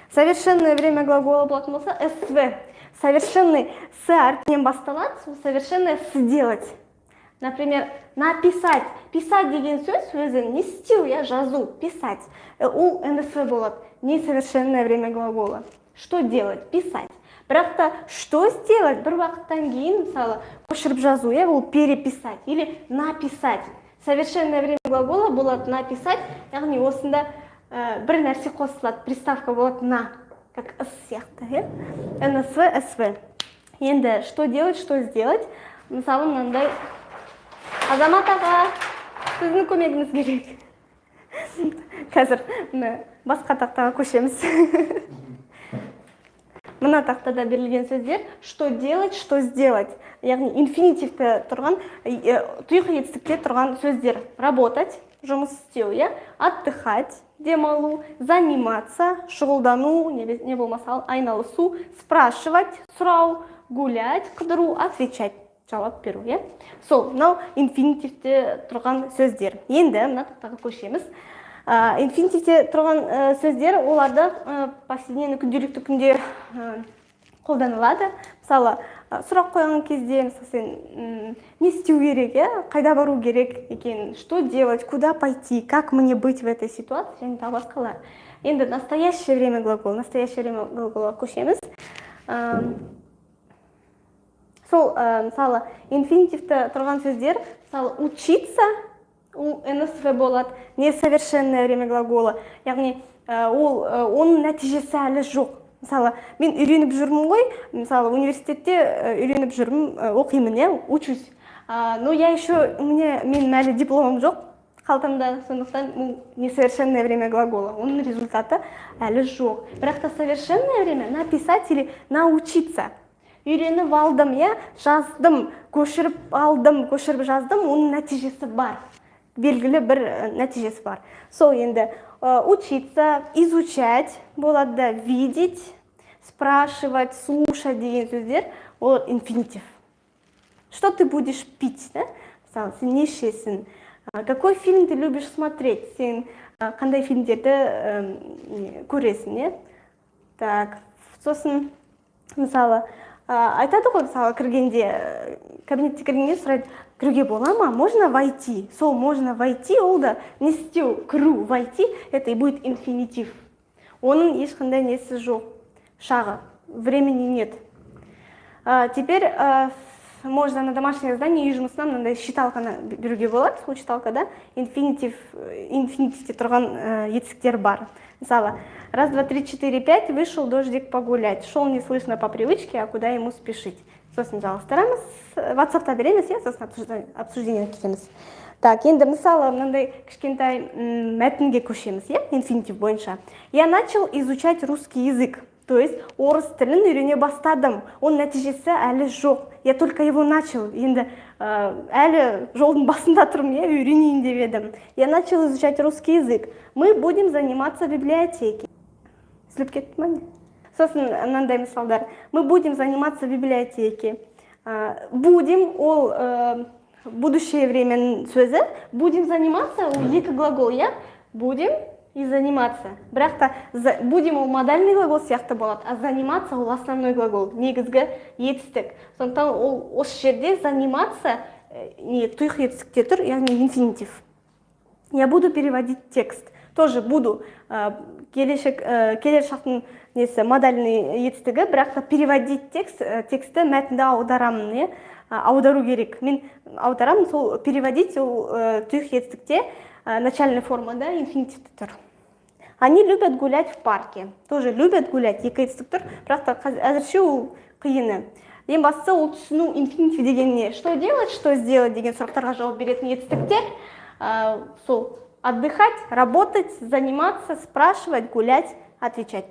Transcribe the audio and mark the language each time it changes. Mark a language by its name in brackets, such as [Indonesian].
[Russian] Совершенное время глагола [Kazakh] болатын болса [Russian] СВ. Совершенный с [Kazakh] әрпінен басталады, [Russian] совершенное сделать. Например, написать. Писать [Kazakh] деген сөз өзі не істеу, жазу, писать. Ол НСВ болады. [Russian] Несовершенное время глагола. Что делать? Писать. [Kazakh] Бірақ та, [Russian] что сделать? [Kazakh] Бір уақыттан кейін, мысалы, көшіріп жазу, ол [Russian] переписать или написать. Совершенное время глагола [Kazakh] болады написать, яғни осында бір нәрсе қосылады, приставка болады на, как с сияқты. НСВ, СВ. [Russian] Енді, что делать, что сделать? [Kazakh] Мысалы, мынандай, Азамат аға, сіздің көмегіңіз керек. Қазір басқа тақтаға көшеміз. Мына тақтада берілген сөздер [Russian] что делать, что сделать. [Kazakh] Яғни инфинитивте тұрған, тұйық етістікте тұрған сөздер. Работать, жұмыс істеу, отдыхать, демалу, заниматься, шұғылдану, не болмаса айналысу, спрашивать, сұрау, гулять, қыдыру, отвечать. Жауап беру, Сол, мынау инфинитивте тұрған сөздер. Енді мына тақтаға көшеміз. Инфинитивте тұрған сөздер, оларды повседневный күнделікті күнде қолданылады. Мысалы, сұрақ қойған кезде, мысалы, не істеу керек, қайда бару керек екен, [Russian] что делать, куда пойти, как мне быть в этой ситуации, [Kazakh] және тағы басқалар. Енді [Russian] настоящее время глагола [Kazakh] көшеміз. Сол, мысалы, инфинитивте тұрған сөздер, мысалы, учиться, ол НСВ болады, [Russian] несовершенное время глагола. [Kazakh] Яғни, оның нәтижесі әлі жоқ. Мысалы, мен үйреніп жүрмін ғой, мысалы, университетте үйреніп жүрмін, оқимын, учусь. Но мен әлі дипломым жоқ, қалтамда, сондықтан [Russian] несовершенное время глагола. [Kazakh] Оның результаты әлі жоқ. Бірақ та [Russian] совершенное время написать или научиться. [Kazakh] Үйреніп алдым, жаздым, көшіріп алдым, көшіріп жаздым, оның нәтижесі бар. Белгілі бір нәтижесі бар. Сол енді учиться, изучать, болады видеть, спрашивать, слушать деген сөздер, ол инфинитив. [Russian] Что ты будешь пить? [Kazakh] Мысалы, сен не ішесің? [Russian] Какой фильм ты любишь смотреть? [Kazakh] Сен қандай фильмдерді көресің? Так, сосын, мысалы, айтады ғой, мысалы, кабинетте кіргенде сұрайды, кіруге бола ма? [Russian] Можно войти? Сол, можно войти, [Kazakh] ол да не істеу, кіру, [Russian] войти, это и будет инфинитив. [Kazakh] Оның ешқандай несі жоқ, шағы, [Russian] времени нет. Теперь можно на домашнее задание [Kazakh] үй жұмысына мынандай считалканы беруге болады. Сол считалкада инфинитивте тұрған етістіктер бар. [Russian] Мысалы, 1, 2, 3, 4, 5, вышел дождик погулять. Шел не слышно по привычке, а куда ему спешить. [Kazakh] Сосын жалғастырамыз. WhatsApp-та береміз, сосын обсуждение кетеміз. Так, енді мысалы, мынандай кішкентай мәтінге көшеміз, инфинитив бойынша. [Russian] Я начал изучать русский язык. То есть [Kazakh] орыс тілін үйрене бастадым. Оның нәтижесі әлі жоқ. [Russian] Я только его начал. [Kazakh] Енді әлі жолдың басында тұрмын, я үйренейін деп едім. [Russian] Я начал изучать русский язык. Мы будем заниматься в библиотеке. [Kazakh] Сліп кетті ме? Сосын мынандай мысалдар. [Russian] Мы будем заниматься в библиотеке. [Kazakh] Будем, ол [Russian] будущее время [Kazakh] сөзі. [Russian] Будем заниматься, [Kazakh] ол екі глагол, [Russian] я? Будем и заниматься. [Kazakh] Бірақ та будем ол модальный глагол сияқты болады, а заниматься ол [Russian] основной глагол, [Kazakh] негізгі етістік. Сондықтан ол осы жерде заниматься тұйық етістікте тұр, яғни инфинитив. [Russian] Я буду переводить текст. Тоже буду. [Kazakh] Келер шақтың несі [Russian] модальный етістігі, [Kazakh] бірақ та переводить тексті мәтінді аударамын, аудару керек. Мен аударамын, сол переводить ол тұйық етістікте начальной формада инфинитивті тұр. [Russian] Они любят гулять в парке. Тоже любят гулять. [Kazakh] Екі етістік тұр, бірақ та әзірше ол қиыны. Ең бастысы ол түсіну инфинитив дегенне. Что делать, что сделать деген сұрақтарға жауап беретін етістіктер. Сол отдыхать, работать, заниматься, спрашивать, гулять, отвечать.